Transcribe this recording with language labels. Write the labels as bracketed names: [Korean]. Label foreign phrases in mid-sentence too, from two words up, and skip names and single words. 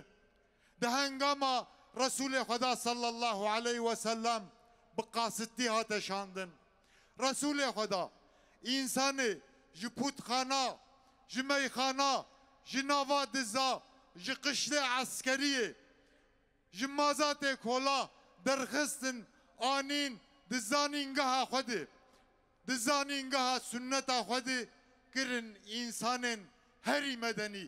[Kurdish] Di hengama Resulê Xweda [Arabic] صلى الله عليه وسلم [Kurdish] bi qasitî hate şandin. Resulê Xweda însanê ji pûtxana, ji meyxana, ji nava diza, ji qiştê eskeriyê, ji mazatê kola derxistin anîn di zanîngeha Xwedê, di zanîngeha sünneta Xwedê kirin însanên herî medenî.